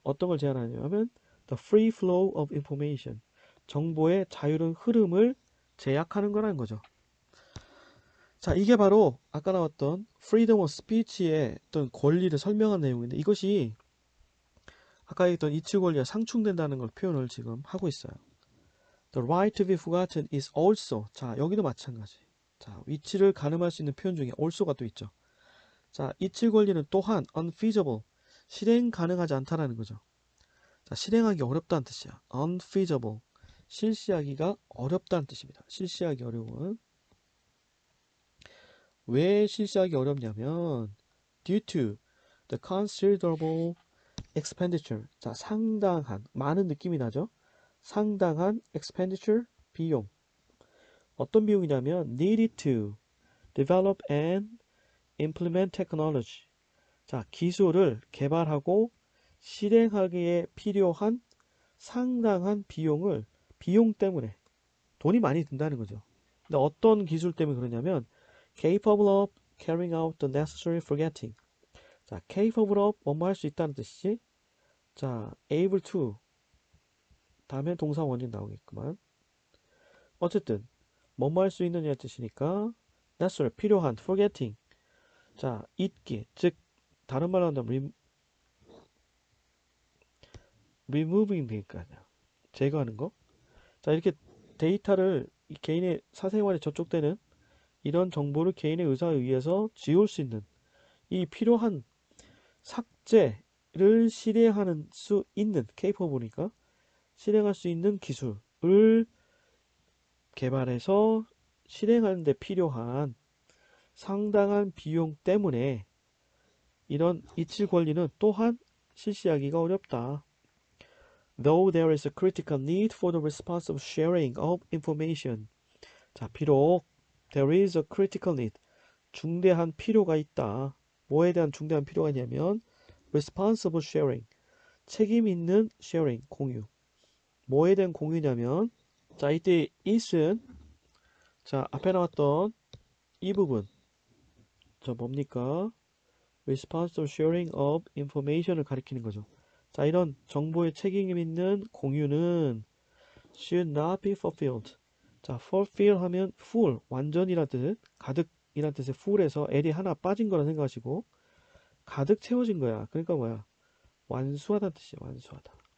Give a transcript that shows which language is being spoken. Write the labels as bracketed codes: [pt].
[ko] 어떤 걸 제한하냐면 the free flow of information, 정보의 자유로운 흐름을 제약하는 거라는 거죠. 자, 이게 바로 아까 나왔던 freedom of speech 의 어떤 권리를 설명한 내용인데 이것이 아까 얘기했던 이치 권리와 상충된다는 걸 표현을 지금 하고 있어요. [en] The right to be forgotten is also. [ko] 자, 여기도 마찬가지. 자, 위치를 가늠할 수 있는 표현 중에 also가 또 있죠. 자, 이치 권리는 또한 unfeasible, 실행 가능하지 않다라는 거죠. 자, 실행하기 어렵다는 뜻이야. unfeasible, 실시하기가 어렵다는 뜻입니다. 실시하기 어려운. 왜 실시하기 어렵냐면 due to the considerable expenditure. 자, 상당한, 많은 느낌이 나죠? 상당한 expenditure, 비용. 어떤 비용이냐면 needed to develop and implement technology. 자, 기술을 개발하고 실행하기에 필요한 상당한 비용을 비용 때문에 돈이 많이 든다는 거죠. 근데 어떤 기술 때문에 그러냐면 capable of carrying out the necessary forgetting. 자, capable of 뭐뭐 할 수 있다는 뜻이지. 자, able to 다음에 동사 원인 나오겠구만. 어쨌든 뭐뭐 할 수 있느냐의 뜻이니까 necessary 필요한 forgetting. 자, 잊기. 즉 다른 말로 한다면 removing 되니까요. 제거하는 거. 자, 이렇게 데이터를 개인의 사생활에 저촉되는 이런 정보를 개인의 의사에 의해서 지울 수 있는 이 필요한 삭제를 실행하는 수 있는 capable이니까 실행할 수 있는 기술을 개발해서 실행하는 데 필요한 상당한 비용 때문에 이런 이칠 권리는 또한 실시하기가 어렵다. [en] Though there is a critical need for the responsible sharing of information. 자, 비록 there is a critical need. [ko] 중대한 필요가 있다. 뭐에 대한 중대한 필요가 있냐면 responsible sharing. 책임 있는 sharing, 공유. 뭐에 대한 공유냐면 자, 이때 is은 자, 앞에 나왔던 이 부분. 저 뭡니까? [en] responsible sharing of information을 가리키는 거죠. [ko] 자, 이런 정보의 책임 있는 공유는 should not be fulfilled. 자, fulfill 하면 full, 완전이란 뜻, 가득이란 뜻의 full에서 L이 하나 빠진 거라 생각하시고 가득 채워진 거야. 그러니까 뭐야? 완수하다는 뜻이야. 완수하다.